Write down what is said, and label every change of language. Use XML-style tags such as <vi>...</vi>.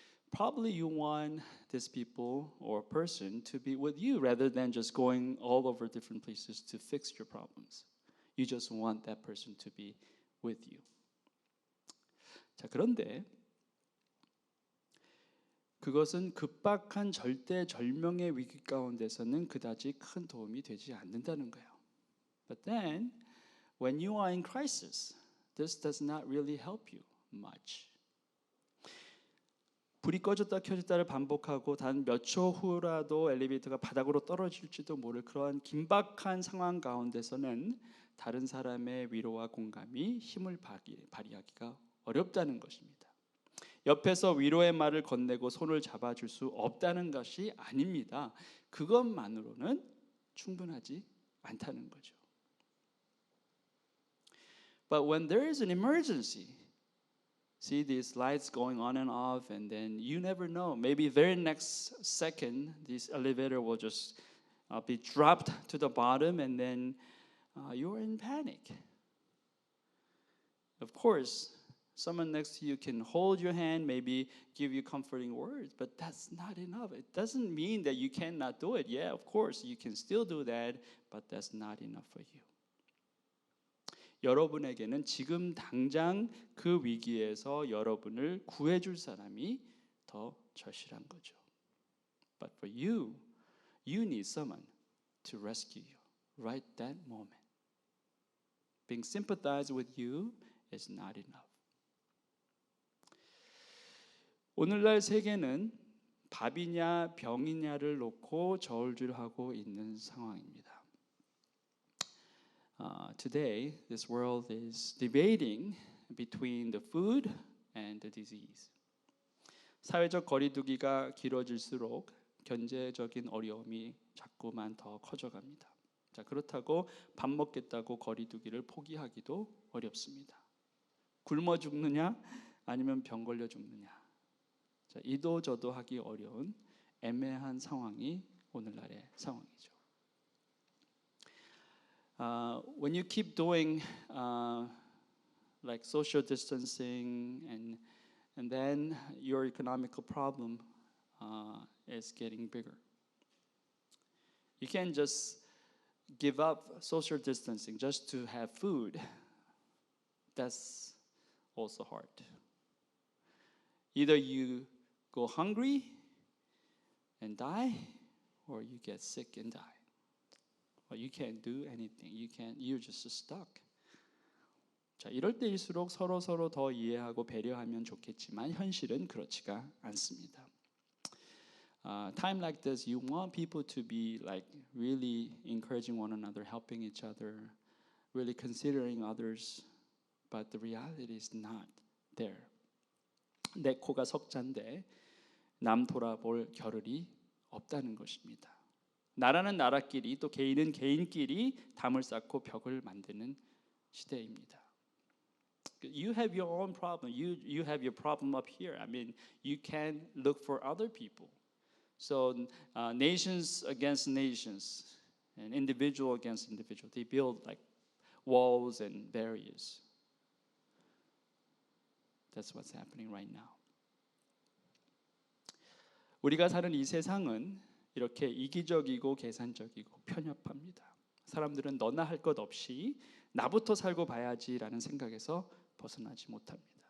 <en>Probably you want these people or person to be with you rather than just going all over different places to fix your problems. You just want that person to be with you.</en> <ko>자, 그런데 그것은 급박한 절대절명의 위기 가운데서는 그다지 큰 도움이 되지 않는다는 거예요.</ko> <en>But then, when you are in crisis, this does not really help you much.</en> <ko>불이 꺼졌다 켜졌다를 반복하고 단 몇 초 후라도 엘리베이터가 바닥으로 떨어질지도 모를 그러한 긴박한 상황 가운데서는 다른 사람의 위로와 공감이 힘을 발휘하기가 어렵다는 것입니다. 옆에서 위로의 말을 건네고 손을 잡아줄 수 없다는 것이 아닙니다. 그것만으로는 충분하지 않다는 거죠.</ko> <en>But when there is an emergency, see these lights going on and off, and then you never know. Maybe very next second, this elevator will just be dropped to the bottom, and then you're in panic. Of course, someone next to you can hold your hand, maybe give you comforting words, but that's not enough. It doesn't mean that you cannot do it. Yeah, of course, you can still do that, but that's not enough for you.</en> <ko>여러분에게는 지금 당장 그 위기에서 여러분을 구해줄 사람이 더 절실한 거죠.</ko> <en>But for you, you need someone to rescue you right that moment. Being sympathized with you is not enough.</en> <ko>오늘날 세계는 밥이냐 병이냐를 놓고 저울질하고 있는 상황입니다.</ko> <en>Today, this world is debating between the food and the disease.</en> <ko>사회적 거리두기가 길어질수록 경제적인 어려움이 자꾸만 더 커져갑니다. 자, 그렇다고 밥 먹겠다고 거리두기를 포기하기도 어렵습니다. 굶어 죽느냐 아니면 병 걸려 죽느냐. 자, 이도 저도 하기 어려운 애매한 상황이 오늘날의 상황이죠.</ko> <en>when you keep doing like social distancing and then your economical problem is getting bigger. You can't just give up social distancing just to have food. That's also hard. Either you go hungry and die, or you get sick and die. Well, you can't do anything. You're just stuck.</en> <ko>자, 이럴 때일수록 서로 더 이해하고 배려하면 좋겠지만 현실은 그렇지가 않습니다.</ko> <en>Time like this, you want people to be like really encouraging one another, helping each other, really considering others, but the reality is not there.</en> <ko>내 코가 석잔데 남 돌아볼 겨를이 없다는 것입니다. 나라는 나라끼리 또 개인은 개인끼리 담을 쌓고 벽을 만드는 시대입니다.</ko> <en>You have your own problem. You have your problem up here. I mean, you can look for other people. So nations against nations and individual against individual. They build like walls and barriers. That's what's happening right now.</en> <ko>우리가 사는 이 세상은 이렇게 이기적이고 계산적이고 편협합니다. 사람들은 너나 할 것 없이 나부터 살고 봐야지라는 생각에서 벗어나지 못합니다.</ko>